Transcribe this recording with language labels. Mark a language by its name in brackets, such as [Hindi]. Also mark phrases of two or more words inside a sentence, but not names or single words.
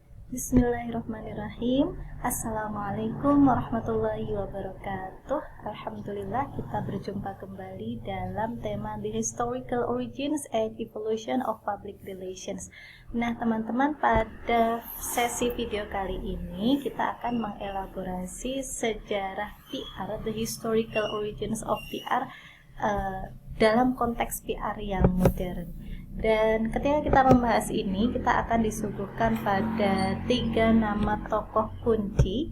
[Arabic] بسم الله الرحمن الرحيم. السلام عليكم ورحمة الله وبركاته. [Indonesian] Alhamdulillah kita berjumpa kembali dalam tema [English] The Historical Origins and Evolution of Public Relations. [Indonesian] Nah teman-teman, pada sesi video kali ini kita akan mengelaborasi sejarah PR, [English] The Historical Origins of PR [Indonesian] dalam konteks PR yang modern. Dan ketika kita membahas ini, kita akan disuguhkan pada 3 nama tokoh kunci.